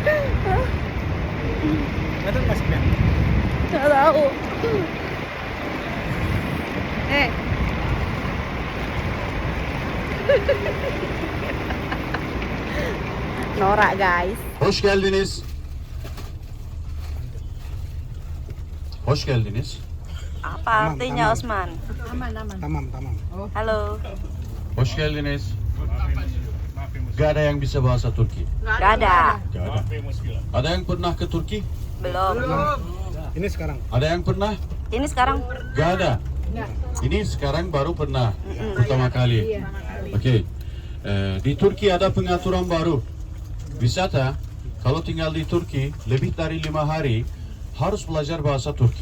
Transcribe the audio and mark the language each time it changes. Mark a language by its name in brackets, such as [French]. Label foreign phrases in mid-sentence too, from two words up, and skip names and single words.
[Indonesian] Ada masknya? Gak tahu. Norak guys. [Turkish] Hoş geldiniz. Hoş geldiniz. [Indonesian] Apa artinya Osman? [Turkish] Tamam. [Indonesian] Halo. [Turkish] Hoş geldiniz. [Indonesian] Gak ada yang bisa bahasa Turki. Gak ada. Gak ada. Ada yang pernah ke Turki? Belum. Ini sekarang. Ada yang pernah? Ini sekarang. Gak ada. Ini sekarang baru pernah pertama kali. Oke. Di Turki ada pengaturan baru. Wisata kalau tinggal di Turki lebih dari 5 hari harus belajar bahasa Turki.